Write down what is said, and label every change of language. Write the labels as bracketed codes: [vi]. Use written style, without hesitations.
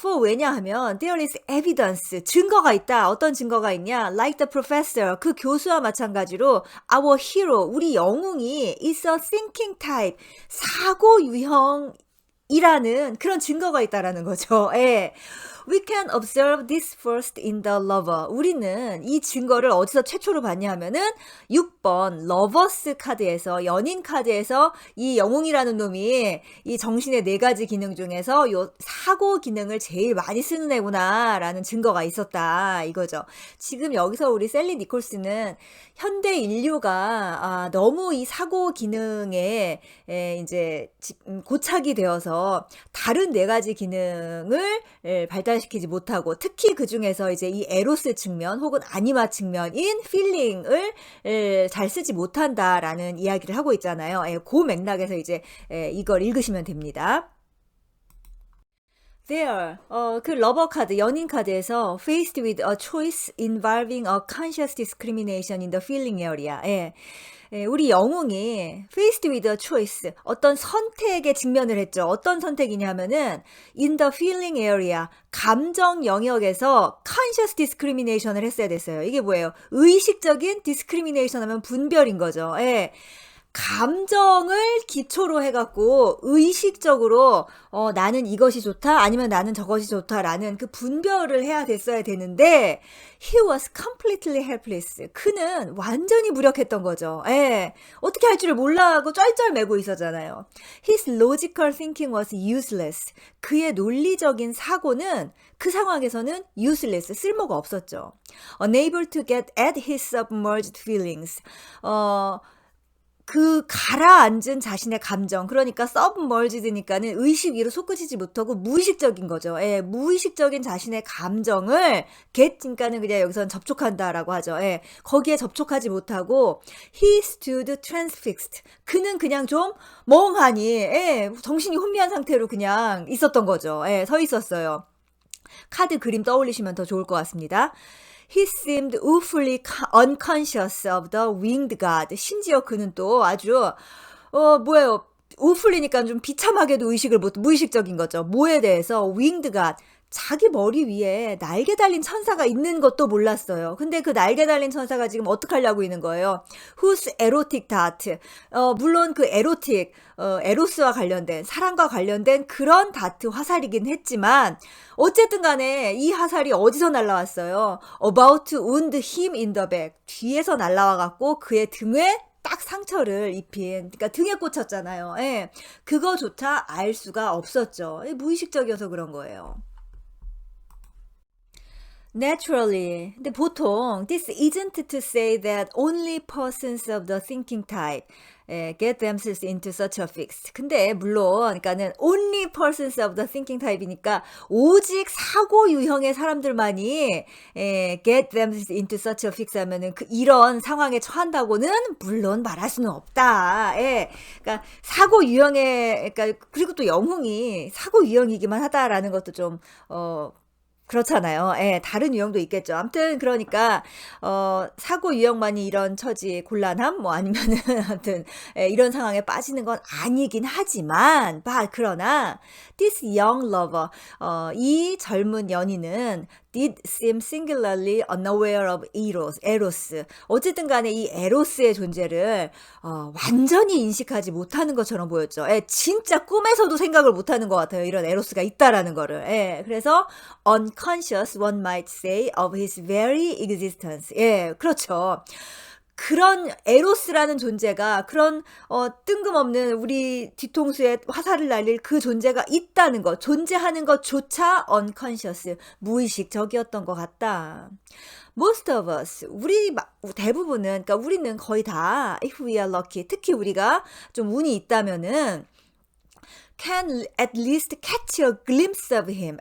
[en] For [ko] 왜냐하면 [en] there is evidence [ko] 증거가 있다. 어떤 증거가 있냐? [en] Like the professor [ko] 그 교수와 마찬가지로 [en] our hero [ko] 우리 영웅이 [en] is a thinking type [ko] 사고 유형이라는 그런 증거가 있다라는 거죠. 예. [en] We can observe this first in the lover. [ko] 우리는 이 증거를 어디서 최초로 봤냐 하면은 6번 러버스 카드에서 연인 카드에서 이 영웅이라는 놈이 이 정신의 네 가지 기능 중에서 요 사고 기능을 제일 많이 쓰는 애구나 라는 증거가 있었다 이거죠. 지금 여기서 우리 셀리 니콜스는 현대 인류가 너무 이 사고 기능에 이제 고착이 되어서 다른 네 가지 기능을 발달시키지 못하고 특히 그 중에서 이제 이 에로스 측면 혹은 아니마 측면인 필링을 잘 쓰지 못한다라는 이야기를 하고 있잖아요. 그 맥락에서 이제 이걸 읽으시면 됩니다. [en] There, [ko] 그 러버 카드, 연인 카드에서 [en] faced with a choice involving a conscious discrimination in the feeling area. [ko] 우리 영웅이 [en] faced with a choice, [ko] 어떤 선택에 직면을 했죠. 어떤 선택이냐면은 [en] in the feeling area, [ko] 감정 영역에서 [en] conscious discrimination [ko] 을 했어야 됐어요. 이게 뭐예요? 의식적인 discrimination 하면 분별인 거죠. 감정을 기초로 해갖고 의식적으로 나는 이것이 좋다 아니면 나는 저것이 좋다라는 그 분별을 해야 됐어야 되는데 [en] he was completely helpless. [ko] 그는 완전히 무력했던 거죠. 어떻게 할 줄을 몰라하고 쩔쩔매고 있었잖아요. [en] His logical thinking was useless. [ko] 그의 논리적인 사고는 그 상황에서는 useless, 쓸모가 없었죠. [en] Unable to get at his submerged feelings. [ko] 그 가라앉은 자신의 감정, 그러니까 submerged니까는 의식 위로 솟구치지 못하고 무의식적인 거죠. 무의식적인 자신의 감정을 get, 그러니까는 그냥 여기서는 접촉한다라고 하죠. 거기에 접촉하지 못하고 [en] he stood transfixed. [ko] 그는 그냥 좀 멍하니, 정신이 혼미한 상태로 그냥 있었던 거죠. 서 있었어요. 카드 그림 떠올리시면 더 좋을 것 같습니다. [en] He seemed awfully unconscious of the winged god. [ko] 심지어 그는 또 아주 뭐예요? awfully니까 좀 비참하게도 의식을 못, 무의식적인 거죠. 뭐에 대해서? [en] winged god. [ko] 자기 머리 위에 날개 달린 천사가 있는 것도 몰랐어요. 근데 그 날개 달린 천사가 지금 어떡하려고 있는 거예요? [en] Whose erotic dart. [ko] 물론 그 에로틱, 에로스와 관련된, 사랑과 관련된 그런 다트 화살이긴 했지만, 어쨌든 간에 이 화살이 어디서 날라왔어요? [en] About to wound him in the back. [ko] 뒤에서 날라와갖고 그의 등에 딱 상처를 입힌, 그러니까 등에 꽂혔잖아요. 그거조차 알 수가 없었죠. 무의식적이어서 그런 거예요. [en] Naturally. [ko] 근데 보통 [en] this isn't to say that only persons of the thinking type get themselves into such a fix. [ko] 근데 물론 그러니까는 [en] only persons of the thinking type [ko] 이니까 오직 사고 유형의 사람들만이 [en] get themselves into such a fix [ko] 하면은 이런 상황에 처한다고는 물론 말할 수는 없다. 그러니까 사고 유형의 그러니까 그리고 또 영웅이 사고 유형이기만 하다라는 것도 좀 그렇잖아요. 다른 유형도 있겠죠. 아무튼 그러니까 사고 유형만이 이런 처지 곤란함 뭐 아니면은 아무튼 이런 상황에 빠지는 건 아니긴 하지만 그러나 [en] this young lover [ko] 이 젊은 연인은 [en] did seem singularly unaware of eros. [ko] 어쨌든 간에 이 에로스의 존재를 완전히 인식하지 못하는 것처럼 보였죠. 예, 진짜 꿈에서도 생각을 못하는 것 같아요. 이런 에로스가 있다라는 거를. 예, 그래서 [en] unconscious one might say of his very existence. [ko] 예, 그렇죠. 그런 에로스라는 존재가 그런 뜬금없는 우리 뒤통수에 화살을 날릴 그 존재가 있다는 것, 존재하는 것조차 unconscious, 무의식적이었던 것 같다. [en] Most of us, [ko] 우리 대부분은, 그러니까 우리는 거의 다, [en] if we are lucky, [ko] 특히 우리가 좀 운이 있다면은 [en] can at least catch a glimpse of him.